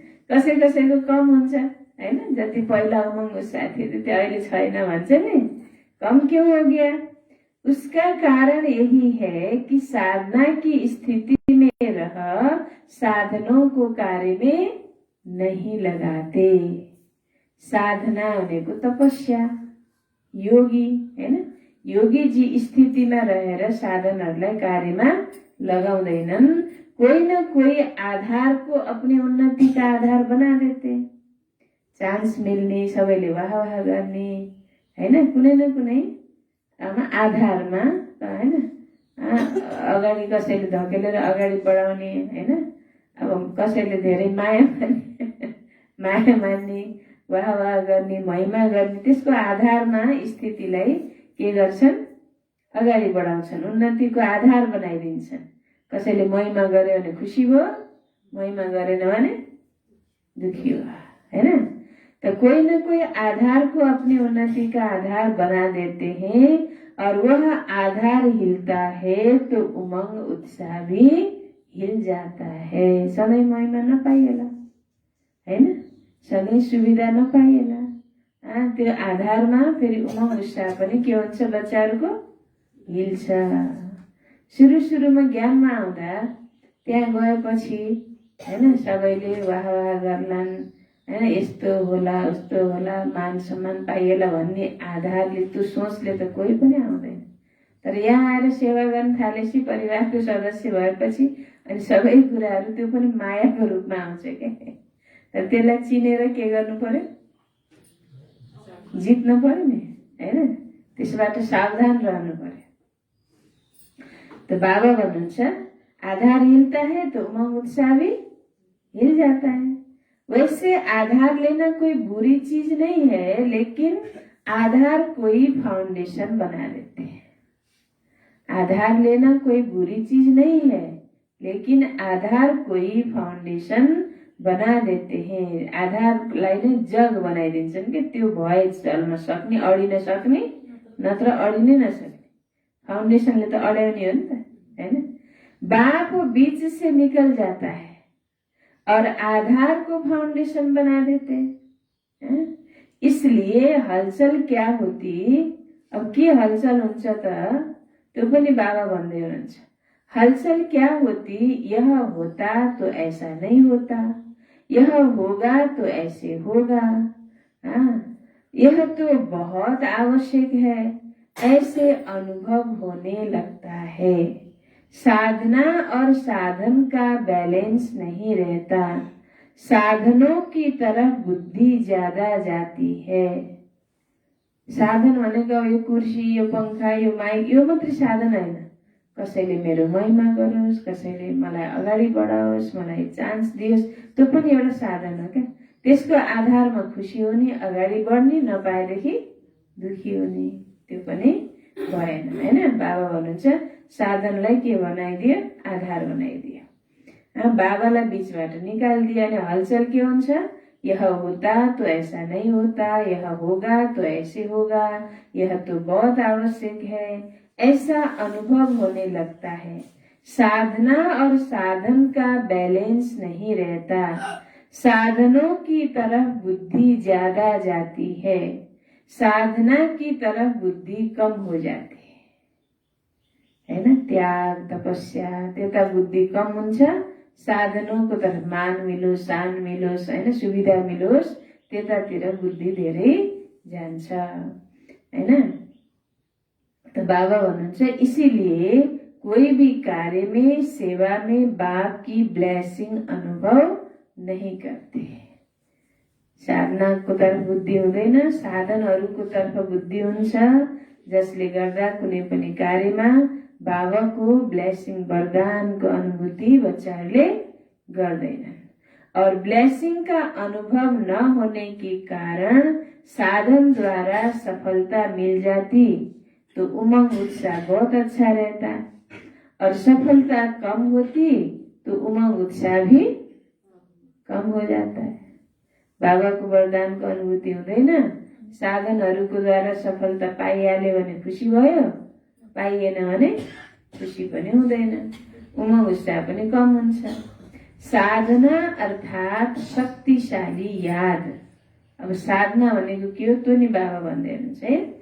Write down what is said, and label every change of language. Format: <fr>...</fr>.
<ne>कसै कसैको कम हुन्छ, हैन। जति पहिला उमंग उत्साह थियो त्यति अहिले छैन भन्छ नि।</ne> <hi>कम क्यों हो गया? उसका कारण यही है कि साधना की स्थिति में रह साधनों को कार्य में नहीं लगाते।</hi> <ne>साधना भनेको तपस्या, योगी हैन। योगी जी स्थितिमा रहेर साधनहरूलाई कार्यमा लगाउँदैनन्।</ne> <hi>कोही न कोही आधार को अपनी उन्नति का आधार बना देते।</hi> <ne>चान्स मिल्ने, सबैले वाह वाह गर्ने हैन, कुनै न कुनै आधारमा हैन, अगाडि कसैले धकेलेर अगाडि बढाउने हैन, अब कसैले धेरै माया मान्ने, वाह वाह गर्ने, महिमा गर्ने, त्यसको आधारमा स्थितिलाई के गर्छन्, अगाडि बढाउँछन्, उन्नतिको आधार बनाइदिन्छन्। कसैले महिमा गर्यो भने खुसी भयो, महिमा गरेन भने दुखी भयो हैन।</ne> <hi>तो कोई न कोई आधार को अपनी उन्नति का आधार बना देते हैं और वह आधार हिलता है तो उमंग उत्साह भी हिल जाता है।</hi> <ne>सधैँ महिमा नपाइएला हैन, सधैँ सुविधा नपाइएला, त्यो आधारमा फेरि उमंग उत्साह पनि के हुन्छ, बच्चाहरूको हिल्छ। सुरुमा ज्ञानमा आउँदा त्यहाँ गएपछि हैन सबैले वाह वाह गर्लान् हैन, यस्तो होला उस्तो होला, मान सम्मान पाइएला भन्ने आधारले, त्यो सोचले त कोही पनि आउँदैन। तर यहाँ आएर सेवा गर्न थालेपछि, परिवारको सदस्य भएपछि अनि सबै कुराहरू त्यो पनि मायाको रूपमा आउँछ के। तर त्यसलाई चिनेर के गर्नु पर्यो, जित्नु पर्यो नि हैन, त्यसबाट सावधान रहनु पर्यो।</ne> <hi>तो</hi> <ne>बाबा भन्नुहुन्छ</ne> <hi>आधार हिलता है तो उमंग उत्साह भी हिल जाता है। वैसे आधार लेना कोई बुरी चीज नहीं है, लेकिन आधार कोई फाउंडेशन बना देते हैं। आधार लेना कोई बुरी चीज नहीं है, लेकिन आधार कोई फाउंडेशन बना देते हैं।</hi> <ne>आधारलाई नै जग बनाइदिन्छन् कि त्यो भए चल्न सक्ने, अडिन सक्ने, नत्र अडिनै नसक्ने। फाउंडेशनले त अड्याउने हो नि त हैन।</ne> <hi>बाँप बीच से निकल जाता है और आधार को फाउंडेशन बना देते हैं। इसलिए हलचल क्या होती,</hi> <ne>अब के हलचल हुन्छ त त्यो पनि बाबा भन्दै हुनुहुन्छ।</ne> <hi>हलचल क्या होती, यह होता तो ऐसा नहीं होता, यह होगा तो ऐसे होगा, यह तो बहुत आवश्यक है, ऐसे अनुभव होने लगता है। साधना और साधन का बैलेंस नहीं रहता, साधनों की तरफ बुद्धि ज्यादा जाती है।</hi> <ne>साधन भनेको यो कुर्सी, यो पंखा, यो माइक, यो मात्रै साधन हैन। कसैले मेरो महिमा गरोस्, कसैले मलाई अगाडि बढाओस्, मलाई चान्स दियोस्, त्यो पनि एउटा साधन हो क्या। त्यसको आधारमा खुसी हुने, अगाडि बढ्ने, नपाएदेखि दुखी हुने, त्यो पनि भएन हैन। बाबा भन्नुहुन्छ साधनलाई के बनाइदियो, आधार बनाइदियो। बाबालाई बीचबाट निकालिदियो अनि हलचल के हुन्छ,</ne> <hi>यह होता तो ऐसा नहीं होता, यह होगा तो ऐसे होगा, यह तो बहुत आवश्यक है, ऐसा अनुभव होने लगता है। साधना और साधन का बैलेंस नहीं रहता, साधनों की तरफ बुद्धि ज्यादा जाती है, साधना की तरफ बुद्धि कम हो जाती है हैन।</hi> <ne>त्याग, तपस्या, त्यता बुद्धि कम हुन्छ,</ne> <hi>साधनों को तरफ</hi> <ne>मान मिलोस्, शान मिलोस् हैन, सुविधा मिलोस्, त्यतातिर बुद्धि धेरै जान्छ हैन।</ne> <hi>तो</hi> <ne>बाबा भन्नुहुन्छ</ne> <hi>इसीलिए कोई भी कार्य में, सेवा में बाप की ब्लेसिंग अनुभव नहीं करते।</hi> <ne>साधनाको तर्फ बुद्धि हुँदैन, साधनहरूको तर्फ बुद्धि हुन्छ, जसले गर्दा कुनै पनि कार्यमा बाबाको ब्लेसिङ, वरदानको अनुभूति बच्चाहरूले गर्दैनन्।</ne> <hi>और ब्लेसिंग का अनुभव न होने के कारण साधन द्वारा सफलता मिल जाती तो उमंग उत्साह बहुत अच्छा रहता, और सफलता कम होती तो उमंग उत्साह भी कम हो जाता है।</hi> <ne>बाबाको वरदानको अनुभूति हुँदैन, साधनहरूको द्वारा सफलता पाइहाल्यो भने खुसी भयो, पाइएन भने खुसी पनि हुँदैन, उमंग उत्साह पनि कम हुन्छ।</ne> <hi>साधना अर्थात शक्तिशाली याद।</hi> <ne>अब साधना भनेको के हो, त्यो नि बाबा भन्दै हुनुहुन्छ है।</ne>